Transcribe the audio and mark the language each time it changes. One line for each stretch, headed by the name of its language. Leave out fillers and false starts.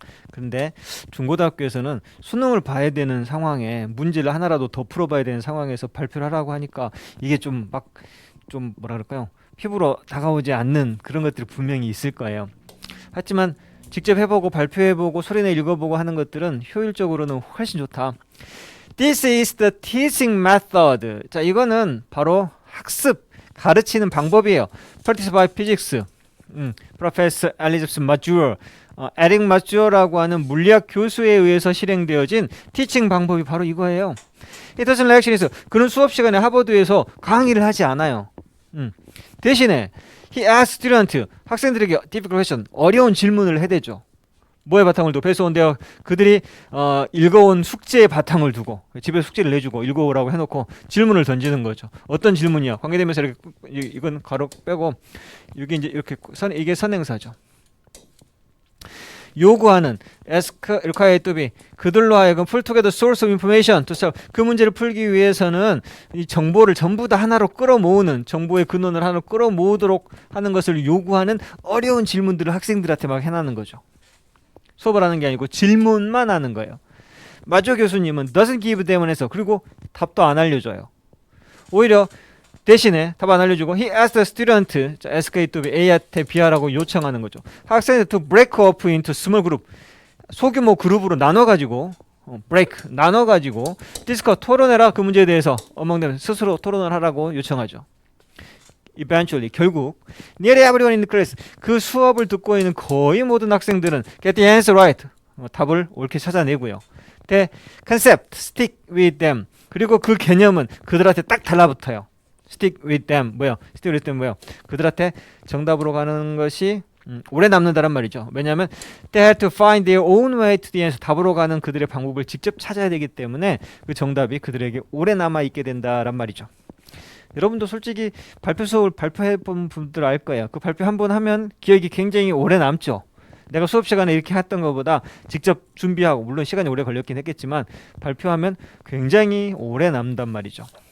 Korean: 그런데 중고등학교에서는 수능을 봐야 되는 상황에 문제를 하나라도 더 풀어봐야 되는 상황에서 발표를 하라고 하니까 이게 좀 뭐라 그럴까요? 피부로 다가오지 않는 그런 것들이 분명히 있을 거예요. 하지만 직접 해보고 발표해보고 소리내 읽어보고 하는 것들은 효율적으로는 훨씬 좋다.
English: This is the teaching method.
Korean: 자, 이거는 바로 학습, 가르치는 방법이에요.
English: Practice by Physics.
Korean: Professor Elizabeth Mazur, 에릭 마주어라고 하는 물리학 교수에 의해서 실행되어진 티칭 방법이 바로 이거예요.
English: It doesn't lecture.
Korean: 그는 수업 시간에 하버드에서 강의를 하지 않아요. 대신에
English: he asks student,
Korean: 학생들에게
English: difficult question,
Korean: 어려운 질문을 해대죠. 뭐에 바탕을 두고? 배수원대학 그들이 읽어온 숙제의 바탕을 두고 집에 숙제를 내주고 읽어오라고 해놓고 질문을 던지는 거죠. 어떤 질문이야? 관계되면서 이렇게, 이건 가로 빼고 여기 이제 이렇게 이게 선행사죠. 요구하는 ask, require to be, 그들로 하여금
English: pull together source of information to solve,
Korean: 그 문제를 풀기 위해서는 이 정보를 전부 다 하나로 끌어모으는, 정보의 근원을 하나로 끌어모으도록 하는 것을 요구하는 어려운 질문들을 학생들한테 막 해놔는 거죠. 수업을 하는 게 아니고 질문만 하는 거예요. 마조 교수님은
English: doesn't give them an answer,
Korean: 그리고 답도 안 알려줘요. 오히려 대신에 답 안 알려주고
English: he asked the student, ask A to B,
Korean: A한테 B하라고 요청하는 거죠. 학생들
English: to break up into small group,
Korean: 소규모 그룹으로 나눠가지고 나눠가지고 디스커, 토론해라, 그 문제에 대해서
English: among them,
Korean: 스스로 토론을 하라고 요청하죠.
English: Eventually,
Korean: 결국
English: nearly everyone in the class,
Korean: 그 수업을 듣고 있는 거의 모든 학생들은
English: get the answer right,
Korean: 답을 옳게 찾아내고요.
English: The concept stick with them.
Korean: 그리고 그 개념은 그들한테 딱 달라붙어요.
English: stick with them
Korean: 뭐요?
English: stick with them 뭐요?
Korean: 그들한테 정답으로 가는 것이 오래 남는다란 말이죠. 왜냐하면
English: they had to find their own way to the answer.
Korean: 답으로 가는 그들의 방법을 직접 찾아야 되기 때문에 그 정답이 그들에게 오래 남아 있게 된다란 말이죠. 여러분도 솔직히 발표 수업을 발표해 본 분들 알 거예요. 그 발표 한 번 하면 기억이 굉장히 오래 남죠. 내가 수업 시간에 이렇게 했던 것보다 직접 준비하고 물론 시간이 오래 걸렸긴 했겠지만 발표하면 굉장히 오래 남단 말이죠.